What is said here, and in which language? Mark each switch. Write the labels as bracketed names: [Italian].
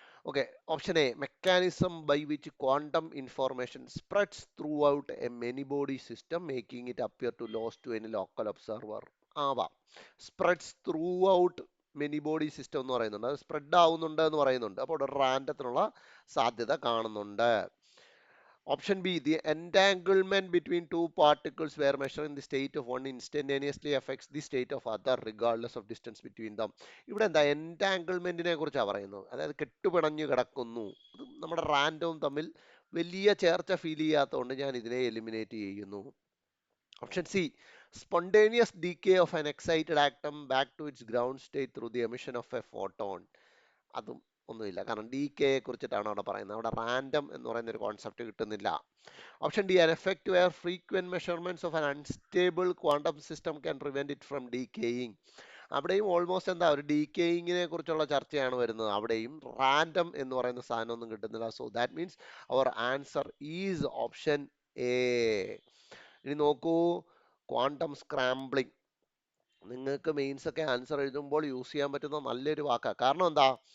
[English] Okay, option A, mechanism by which quantum information spreads throughout a many body system making it appear to loss to any local observer. [Malayalam] ആവാം. [English] spreads throughout many body system [Malayalam] എന്ന് പറയുന്നുണ്ട്. അത് spread ആവുന്നുണ്ട് എന്ന് പറയുന്നുണ്ട്. അപ്പോൾ ഒരു റാൻഡത്തിനുള്ള സാധ്യത കാണുന്നുണ്ട്. [English] Option B, the entanglement between two particles where measuring the state of one instantaneously affects the state of other regardless of distance between them. [Malayalam] ഇവിടെ എന്താ entanglementനെ കുറിച്ചാണ് പറയുന്നത്. അതായത് കെട്ടുപിണഞ്ഞു കിടക്കുന്നു. അത് നമ്മുടെ റാൻഡവും തമ്മിൽ വലിയ ചേർച്ച ഫീൽ ചെയ്യാത്തതുകൊണ്ട് ഞാൻ ഇതിനെ എലിമിനേറ്റ് ചെയ്യുന്നു. [English] Option C, spontaneous decay of an excited atom back to its ground state through the emission of a photon. [Malayalam] അതും ഒന്നുമില്ല, കാരണം DK കുറിച്ചിട്ടാണ് അവിടെ പറയുന്നത്. അവിടെ റാൻഡം എന്ന് പറയുന്ന ഒരു കോൺസെപ്റ്റ് കിട്ടുന്നില്ല. [English] Option D, an effect where frequent measurements of an unstable quantum system can prevent it from decaying. [Malayalam] അവിടെയും ഓൾമോസ്റ്റ് എന്താ ഒരു ഡീക്കേയിങ്ങിനെ കുറിച്ചുള്ള ചർച്ചയാണ് വരുന്നത്. അവിടെയും റാൻഡം എന്ന് പറയുന്ന സാധനം ഒന്നും കിട്ടുന്നില്ല. [English] So that means our answer is option A. [Malayalam] ഇനി നോക്കൂ, ക്വാണ്ടം സ്ക്രാംബ്ലിംഗ് നിങ്ങൾക്ക് മെയിൻസ് ഒക്കെ ആൻസർ എഴുതുമ്പോൾ യൂസ് ചെയ്യാൻ പറ്റുന്ന നല്ലൊരു വാക്കാണ്. കാരണം എന്താ?